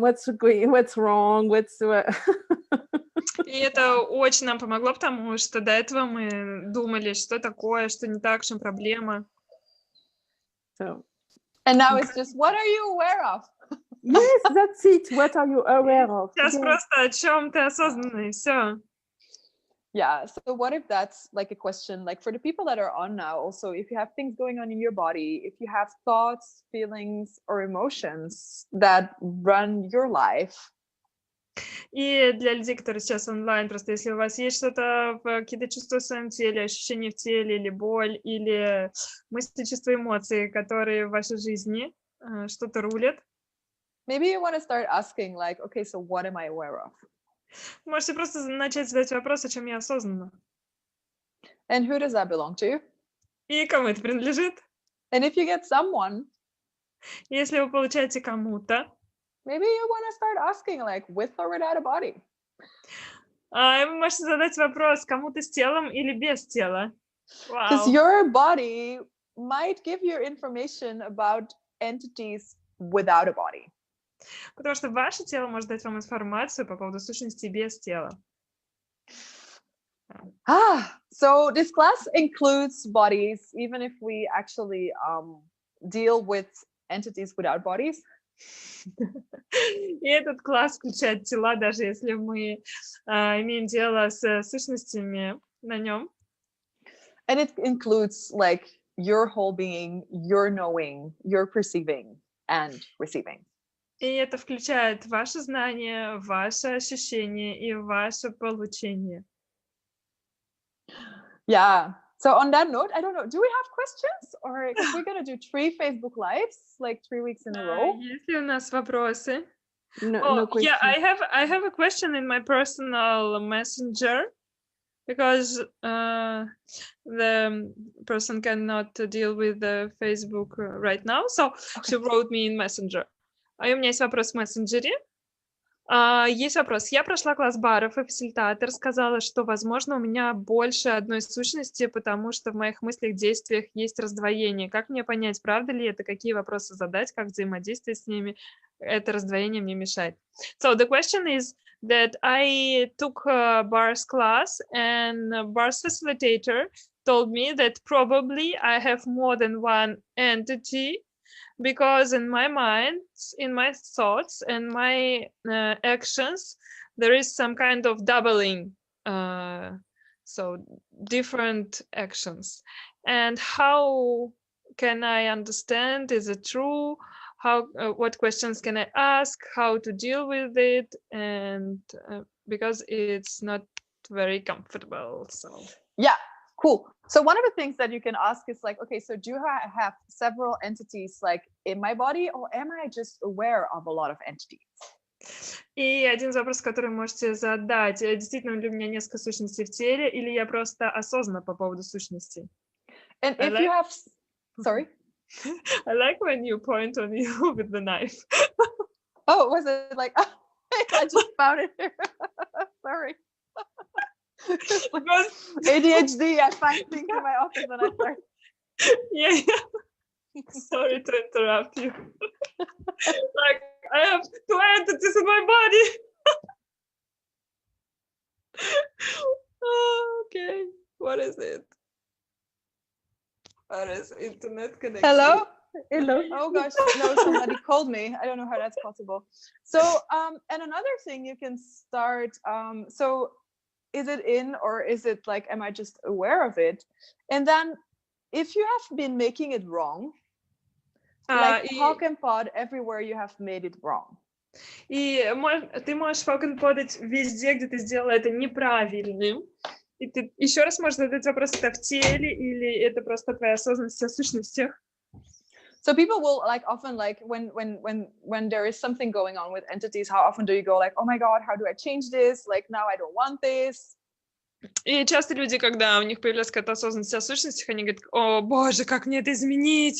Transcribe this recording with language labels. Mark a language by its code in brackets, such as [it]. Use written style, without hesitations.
[en] What's wrong? [ru] И это очень нам помогло, потому что до этого мы думали, что такое, что не так, в чем проблема. [en] So. And now it's just, what are you aware of? Yes, that's it. What are you aware of? [ru] Сейчас просто о чем ты осознанный, все. [en] Yeah, so what if that's like a question, like for the people that are on now, also, if you have things going on in your body, if you have thoughts, feelings, or emotions that run your life. [ru] И для людей, которые сейчас онлайн, просто если у вас есть что-то, какие-то чувства в своем теле, ощущения в теле, или боль, или мысли, чувства, эмоции, которые в вашей жизни что-то рулят. [en] Maybe you want to start asking, like, okay, so what am I aware of? [ru] Можете просто начать задать вопрос, о чем я осознанно. [en] And who does that belong to? [ru] И кому это принадлежит? [en] And if you get someone, [ru] если вы получаете кому-то, [en] maybe you want to start asking, like, with or without a body. [ru] Вы можете задать вопрос, кому-то с телом или без тела. [en] Because your body might give you information about entities without a body. [ru] Потому что ваше тело может дать вам информацию по поводу сущности без тела. [en] So this class includes bodies, even if we actually deal with entities without bodies. [ru] И этот класс включает тела, даже если мы имеем дело с сущностями на нем. [en] And it includes like your whole being, your knowing, your perceiving and receiving. [ru] И это включает ваше знание, ваше ощущение и ваше получение. [en] Yeah. So on that note, I don't know, do we have questions? Or if we're going to do 3 Facebook Lives, like 3 weeks in a row? [ru] Есть ли у нас вопросы? [en] No questions. Yeah, I have a question in my personal messenger, because the person cannot deal with the Facebook right now, so she wrote me in messenger. [ru] А у меня есть вопрос в мессенджере. Есть вопрос. Я прошла класс баров, и фасилитатор сказала, что, возможно, у меня больше одной сущности, потому что в моих мыслях, действиях есть раздвоение. Как мне понять, правда ли это? Какие вопросы задать? Как взаимодействовать с ними? Это раздвоение мне мешает. [en] So the question is that I took a bars class, and bars facilitator told me that probably I have more than one entity, because in my mind, in my thoughts and my actions, there is some kind of doubling, so different actions. And how can I understand? Is it true? How? What questions can I ask? How to deal with it? And because it's not very comfortable. So yeah, cool. So one of the things that you can ask is like, okay, so do I have several entities like in my body, or am I just aware of a lot of entities? [ru] И один из вопросов, который можете задать: действительно ли у меня несколько сущностей в теле, или я просто осознанна по поводу сущностей? [en] And if you have, sorry. I like when you point on you with the knife. Oh, was it like, I just found it here. Sorry. ADHD, I find things in my office and I start. Yeah. Sorry to interrupt you. Like, I have 2 entities in my body. Oh, okay. What is it? What is internet connection? Hello? Hello. Oh gosh, no, somebody called me. I don't know how that's possible. So, and another thing you can start, so is it in, or is it like, am I just aware of it? And then if you have been making it wrong, like poke and pod everywhere you have made it wrong. [ru] И ты можешь покенподить везде, где ты сделала это неправильным. И ты еще раз можешь задать вопрос: это в теле или это просто твоя осознанность о сущностях? [en] So people will like often like when there is something going on with entities, how often do you go like, oh my god, how do I change this? Like now I don't want this. [ru] И часто люди, когда у них появляется какая-то осознанность о сущностях, они говорят: о боже, как мне это изменить?